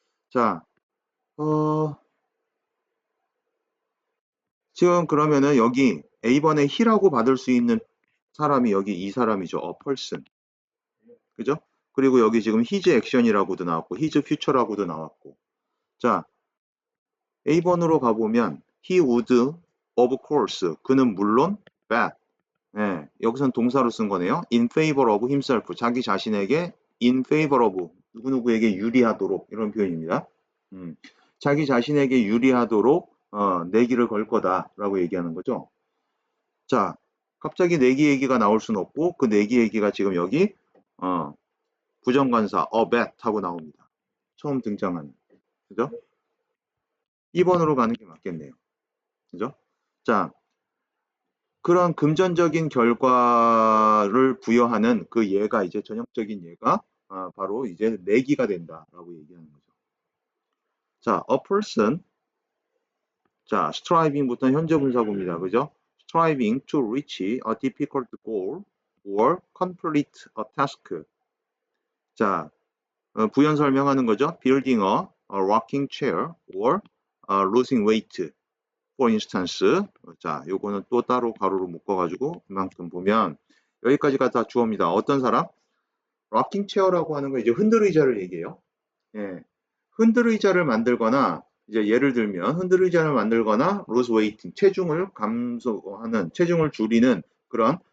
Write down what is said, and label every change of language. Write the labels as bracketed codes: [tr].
[ko] 자, 지금 그러면은 여기 A번에 he라고 받을 수 있는 사람이 여기 이 사람이죠. [en] a person. 그죠? [ko] 그리고 여기 지금 his action이라고도 나왔고 his future라고도 나왔고 자, A번으로 가보면 [en] he would of course [ko] 그는 물론 bet 여기선 동사로 쓴 거네요. [en] in favor of himself [ko] 자기 자신에게 in favor of 누구누구에게 유리하도록 이런 표현입니다. 자기 자신에게 유리하도록 내기를 걸 거다라고 얘기하는 거죠. 자, 갑자기 내기 얘기가 나올 수는 없고 그 내기 얘기가 지금 여기 부정관사 bet 하고 나옵니다. 처음 등장하는 그죠? 2번으로 가는 게 맞겠네요. 그죠? 자, 그런 금전적인 결과를 부여하는 그 예가 이제 전형적인 예가 바로 이제 내기가 된다라고 얘기하는 거죠. 자, a person 자, striving부터 현재 분사구입니다. 그죠? [en] striving to reach a difficult goal or complete a task. [ko] 자, 부연 설명하는 거죠. [en] building a rocking chair or losing weight. for instance. [ko] 자, 요거는 또 따로 가로로 묶어가지고 이만큼 보면 여기까지가 다 주어입니다. 어떤 사람? rocking chair라고 하는 건 이제 흔들의자를 얘기해요. 예. 흔들의자를 만들거나 이제 예를 들면 흔들의자를 만들거나 lose weight 체중을 감소하는 체중을 줄이는 그런